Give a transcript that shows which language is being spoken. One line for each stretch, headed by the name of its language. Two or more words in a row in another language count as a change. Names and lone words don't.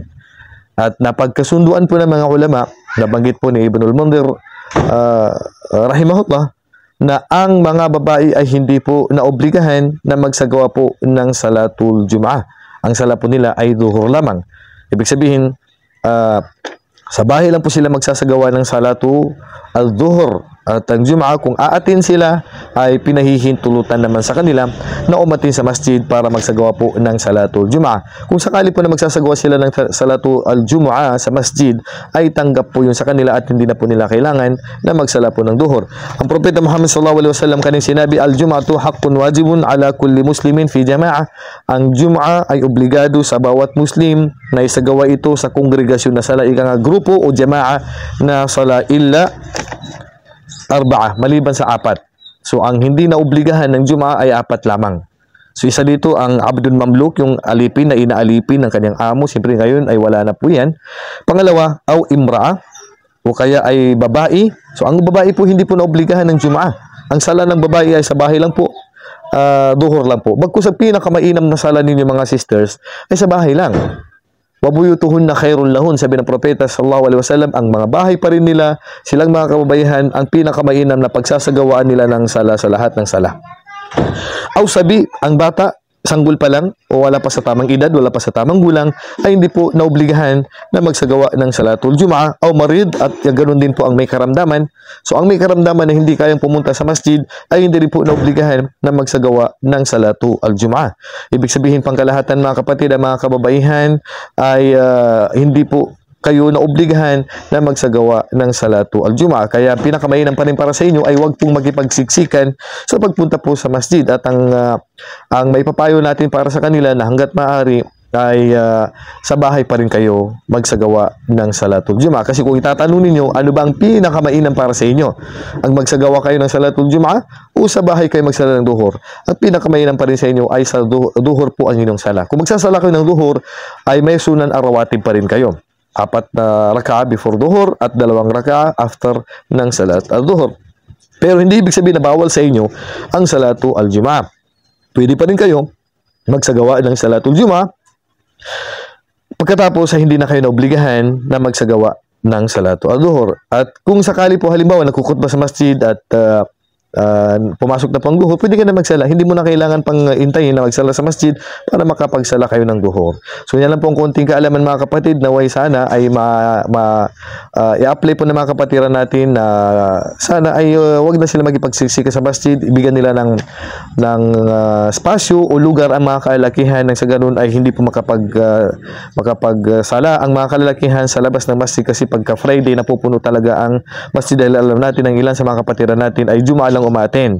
Filipino: At napagkasunduan po ng mga ulama, nabanggit po ni Ibnul Mundhir rahimahullah, na ang mga babae ay hindi po naobligahan na magsagawa po ng
Arabic: صلاة الجمعة.
Filipino: Ang sala po nila ay duhur lamang. Ibig sabihin, sa bahay lang po sila magsasagawa ng
Arabic: صلاة الظهر
Filipino: at ang Jumu'ah. Kung aatin sila, ay pinahihintulutan naman sa kanila na umatin sa masjid para magsagawa po ng
Arabic: صلاة الجمعة.
Filipino: Kung sakali po na magsasagawa sila ng
Arabic: صلاة الجمعة
Filipino: sa masjid, ay tanggap po yun sa kanila at hindi na po nila kailangan na magsala po ng duhur. Ang Propeta Muhammad
Arabic: صلى الله عليه وسلم
Filipino: kaning sinabi,
Arabic: الجمعة حق واجب على كل مسلم في جماعة.
Filipino: Ang Jumu'ah ay obligado sa bawat Muslim na isagawa ito sa kongregasyon na sala, ika nga grupo o jama'ah na sala
Arabic: إلا أربعة,
Filipino: maliban sa apat. So, ang hindi na obligahan ng Jumu'ah ay apat lamang. So, isa dito ang
Arabic: عبد مملوك,
Filipino: yung alipin na inaalipin ng kanyang amo. Siyempre ngayon ay wala na po yan. Pangalawa,
Arabic: أو امرأة,
Filipino: o kaya ay babae. So, ang babae po hindi po na obligahan ng Jumu'ah. Ang sala ng babae ay sa bahay lang po. Duhur lang po. Bagkus sa pinakamainam na sala ninyo mga sisters ay sa bahay lang.
Arabic: وبيوتهن خير لهن,
Filipino: sabi ng Propeta
Arabic: صلى الله عليه وسلم,
Filipino: ang mga bahay pa rin nila, silang mga kababaihan, ang pinakamainam na pagsasagawaan nila ng sala sa lahat ng sala. Aw sabi, ang bata, sanggol pa lang, o wala pa sa tamang edad, wala pa sa tamang gulang, ay hindi po naobligahan na magsagawa ng
Arabic: صلاة الجمعة. أو مريض,
Filipino: at ganoon din po ang may karamdaman. So ang may karamdaman na hindi kayang pumunta sa masjid, ay hindi rin po naobligahan na magsagawa ng
Arabic: صلاة الجمعة.
Filipino: Ibig sabihin, pangkalahatan mga kapatid, ang mga kababaihan ay hindi po kayo na obligahan na magsagawa ng
Arabic: صلاة الجمعة.
Filipino: Kaya pinakamainam pa rin para sa inyo ay huwag pong magipagsiksikan sa pagpunta po sa masjid. At ang may papayo natin para sa kanila na hanggat maaari ay sa bahay pa rin kayo magsagawa ng
Arabic: صلاة الجمعة.
Filipino: Kasi kung itatanong ninyo, ano ba ang pinakamainam para sa inyo? Ang magsagawa kayo ng
Arabic: صلاة الجمعة
Filipino: o sa bahay kayo magsala ng duhur? At pinakamainam pa rin sa inyo ay sa duhur po ang inyong sala. Kung magsasala kayo ng duhur, ay may
Arabic: السنن الرواتب
Filipino: pa rin kayo. 4 na raka'a before duhur at 2 raka'a after ng
Arabic: صلاة الظهر.
Filipino: Pero hindi ibig sabihin na bawal sa inyo ang
Arabic: صلاة الجمعة.
Filipino: Pwede pa rin kayo magsagawa ng
Arabic: صلاة الجمعة
Filipino: pagkatapos ay hindi na kayo naobligahan na magsagawa ng
Arabic: صلاة الظهر.
Filipino: At kung sakali po halimbawa nagkukutba sa masjid at pumasok na pang duhur, pwede ka na magsala. Hindi mo na kailangan pang intayin na magsala sa masjid para makapagsala kayo ng duhur. So yan lang po ang konting kaalaman mga kapatid, naway sana ay i-apply po ng mga kapatiran natin na sana ay wag na sila magipagsiksika sa masjid, ibigyan nila ng spasyo o lugar ang mga kalalakihan, nang sa ganun ay hindi po makapagsala ang mga kalalakihan sa labas ng masjid, kasi pagka Friday napupuno talaga ang masjid dahil alam natin ang ilan sa mga kapatiran natin ay Jumu'ah lang umaten.